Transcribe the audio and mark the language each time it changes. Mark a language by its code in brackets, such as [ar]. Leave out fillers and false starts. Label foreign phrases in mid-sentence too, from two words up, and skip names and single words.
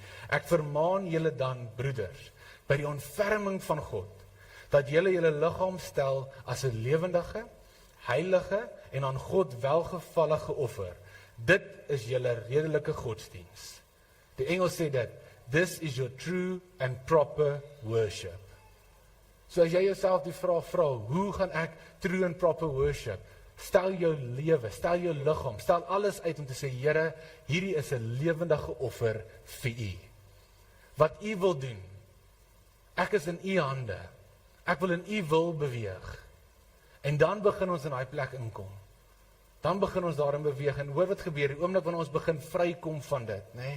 [af] Ek vermaan julle dan, broeders, by die ontferming van God, dat julle julle liggaam stel as 'n lewendige, heilige en aan God welgevallige offer. Dit is julle redelike godsdiens. Die Engels sê dit, [en] this is your true and proper worship. [af] So as jy jouself die vraag vra, hoe gaan ek [en] true and proper worship? [af] Stel jou lewe, stel jou liggaam, stel alles uit om te sê, Here, hierdie is 'n lewendige offer vir U. Wat U wil doen, ek is in U hande, ek wil in U wil beweeg. En dan begin ons in daai plek inkom. Dan begin ons daarin beweeg, en hoor wat gebeur, die oomblik wanneer ons begin vrykom van dit, nee?